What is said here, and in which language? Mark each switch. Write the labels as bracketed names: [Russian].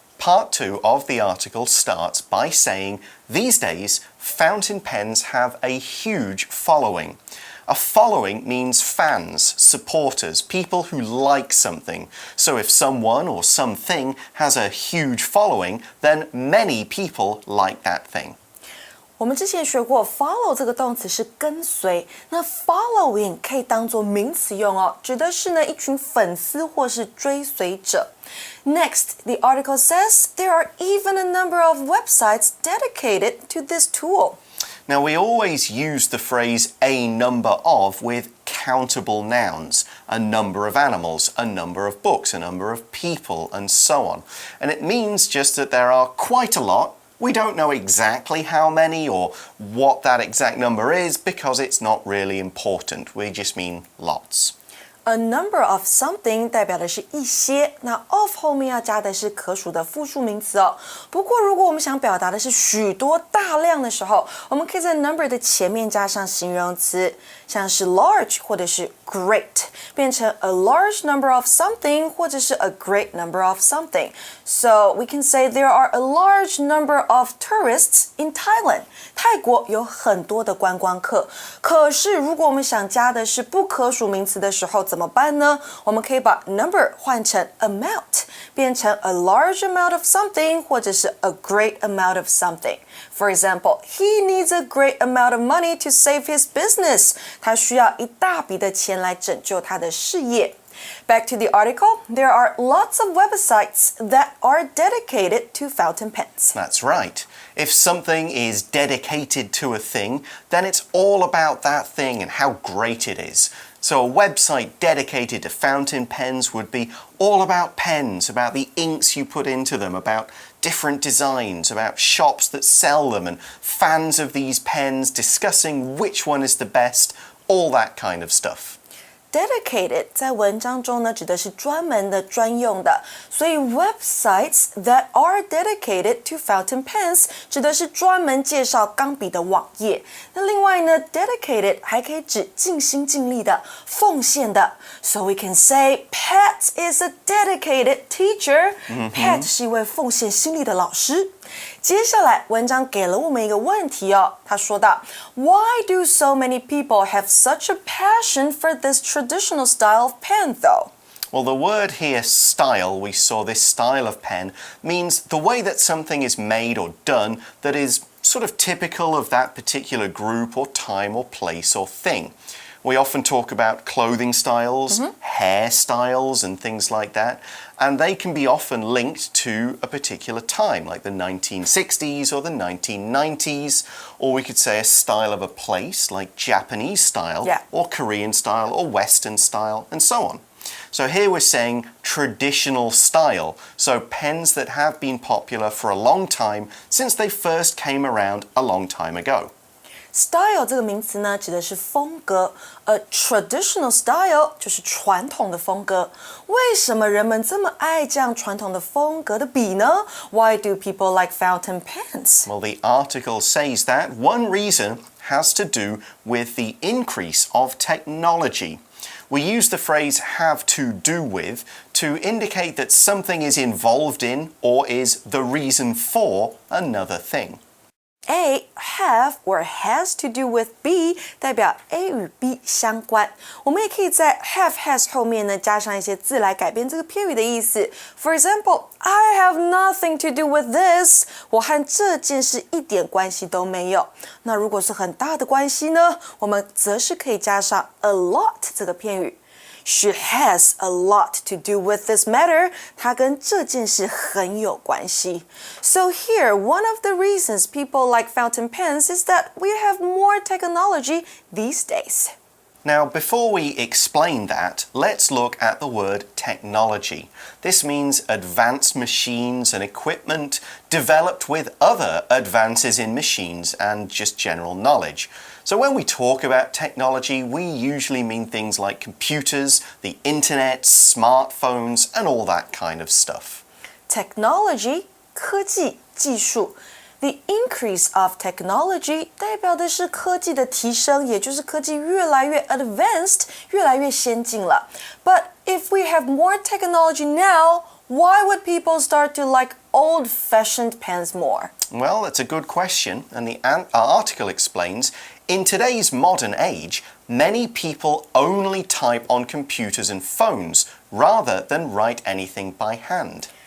[English] Part 2 of the article starts by saying, these days, fountain pens have a huge following. A following means fans, supporters, people who like something. So if someone or something has a huge following, then many people like that thing. [Chinese] 我们之前学过 follow 这个动词是跟随，那 following 可以当作名词用哦，指的是呢一群粉丝或是追随者。 [English] Next, the article says there are even a number of websites dedicated to this tool. Now, we always use the phrase a number of with countable nouns, a number of animals, a number of books, a number of people, and so on. And it means just that there are quite a lot. We don't know exactly how many or what that exact number is because it's not really important. We just mean lots. A number of something [Chinese] 代表的是一些，那 of 后面要加的是可数的复数名词哦。不过如果我们想表达的是许多大量的时候，我们可以在 number 的前面加上形容词，像是 large 或者是 great， 变成 [English] a large number of something [Chinese] 或者是 [English] a great number of something. So we can say there are a large number of tourists in Thailand. [Chinese] 泰国有很多的观光客。可是如果我们想加的是不可数名词的时候，怎么办呢？我们可以把 number 换成 amount， 变成 [English] a large amount of something [Chinese] 或者是 [English] a great amount of something. For example, he needs a great amount of money to save his business. [Chinese] 他需要一大笔的钱来拯救他的事业。 [English] Back to the article, there are lots of websites that are dedicated to fountain pens. That's right. If something is dedicated to a thing, then it's all about that thing and how great it is. So a website dedicated to fountain pens would be all about pens, about the inks you put into them, about different designs, about shops that sell them and fans of these pens discussing which one is the best, all that kind of stuff. [Chinese] Dedicated 在文章中呢指的是专门的专用的，所以 [English] websites that are dedicated to fountain pens [Chinese] 指的是专门介绍钢笔的网页。那另外呢 dedicated 还可以指尽心尽力的、奉献的。 [English] So we can say Pat is a dedicated teacher. [Chinese] Pat 是一位奉献心力的老师。接下来文章给了我们一个问题哦，他说到 [English] Why do so many people have such a passion for this traditional style of pen though? Well, the word here, style, we saw this style of pen, means the way that something is made or done that is sort of typical of that particular group or time or place or thing. We often talk about clothing styles, hairstyles, and things like that, and they can be often linked to a particular time, like the 1960s or the 1990s, or we could say a style of a place, like Japanese style, or Korean style, or Western style, and so on. So here we're saying traditional style, so pens that have been popular for a long time since they first came around a long time ago. [Chinese] Style 这个名词呢，指的是风格，而 traditional style 就是传统的风格。为什么人们这么爱这样传统的风格的笔呢？ [English] Why do people like fountain pens? Well, the article says that one reason has to do with the increase of technology. We use the phrase have to do with to indicate that something is involved in or is the reason for another thing. A have or has to do with B [Chinese] 代表 A 与 B 相关，我们也可以在 have has 后面呢加上一些字来改变这个片语的意思。 [English] For example, I have nothing to do with this. [Chinese] 我和这件事一点关系都没有。那如果是很大的关系呢，我们则是可以加上 a lot 这个片语。 [English] She has a lot to do with this matter. [Chinese] 她跟这件事很有关系。 [English] So here, one of the reasons people like fountain pens is that we have more technology these days. Now, before we explain that, let's look at the word technology. This means advanced machines and equipment developed with other advances in machines and just general knowledge. So when we talk about technology, we usually mean things like computers, the internet, smartphones, and all that kind of stuff. [Chinese] Technology, 科技、技术。 [English] The increase of technology [Chinese] 代表的是科技的提升，也就是科技越来越 advanced， 越来越先进了。 [English] But if we have more technology now, why would people start to like old-fashioned pens more? Well, that's a good question, and the article explains, in today's modern age, many people only type on computers and phones rather than write anything by hand.